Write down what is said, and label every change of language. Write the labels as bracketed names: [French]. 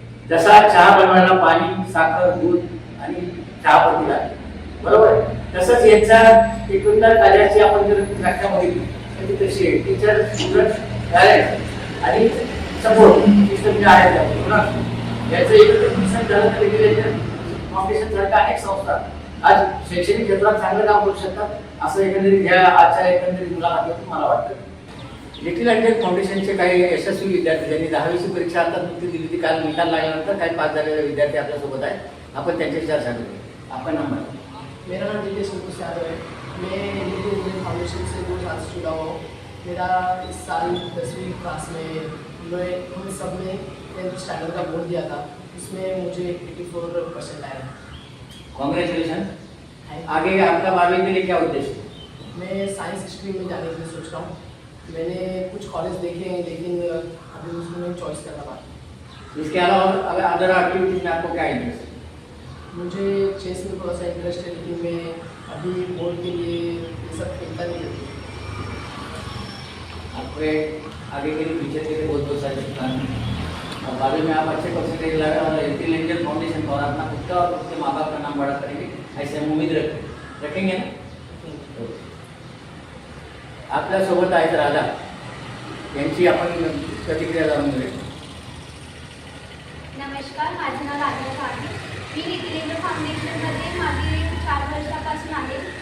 [Marathi] जसा चहा बनवायला पाणी, साखर, दूध आणि चहापत्ती लागते बरोबर, तसंच यांच्या एकंदर कार्याची आपण जर व्याख्या बघितली तर ती कशी आहे, टीचर, स्टुडंट, पॅरेंट्स आणि सपोर्ट सिस्टम जे आहे याचं एकत्रित मिश्रण झालं तर रेग्युलेटर फाउंडेशन सारख्या अनेक संस्था आज शैक्षणिक क्षेत्रात चांगलं काम करू शकतात असं एकंदरीत ह्या आजच्या एकंदरीत मुलाखतीतून मला वाटतं. लिटिल एंजल फाउंडेशनचे काही यशस्वी विद्यार्थी ज्यांनी 10वीची परीक्षा आता नुकतीच दिली ती काल निकाल लागल्यानंतर काही पास झालेले विद्यार्थी आपल्यासोबत आहेत. आपण त्यांच्याशी चर्चा करूया. आपण नंबर. [Hindi] मेरा नाम जितेश संतोष यादव है. मैं लिटिल एंजल फाउंडेशन से 2 साल से जुड़ा हुआ हूँ. मेरा इस साल 10वीं क्लास में हम सब ने 10th स्टैंडर्ड का बोर्ड दिया था, उसमें मुझे 84% आया. [English] Congratulation. [Hindi] आगे आपका 12वीं के लिए क्या उद्देश्य है? मैं साइंस स्ट्रीम में जाने के लिए सोच रहा हूँ. मैंने कुछ कॉलेज देखे हैं लेकिन अभी उसमें चॉइस करना बाकी. इसके अलावा अगर अदर एक्टिविटीज में आपको क्या इंटरेस्ट है? मुझे चेस में थोड़ा सा इंटरेस्ट है लेकिन मैं अभी बोर्ड के लिए ये सब खेलता नहीं हूँ. आपके आगे के लिए फ्यूचर के लिए बहुत बहुत सारी शुभकामनाएं. और बाद में आप अच्छे परसेंटेज लाए और लिटिल एंजल फाउंडेशन और अपना खुद का और उसके माँ बाप का नाम बड़ा करेंगे ऐसे हम उम्मीद रखेंगे ना. [Marathi] आपल्यासोबत आहेत राधा, यांची आपण प्रतिक्रिया जाणून घेऊया. नमस्कार, माझे नाव राधा आहे. मी लिटिल एंजल फाउंडेशनमध्ये मागील 4 वर्षापासून आहे.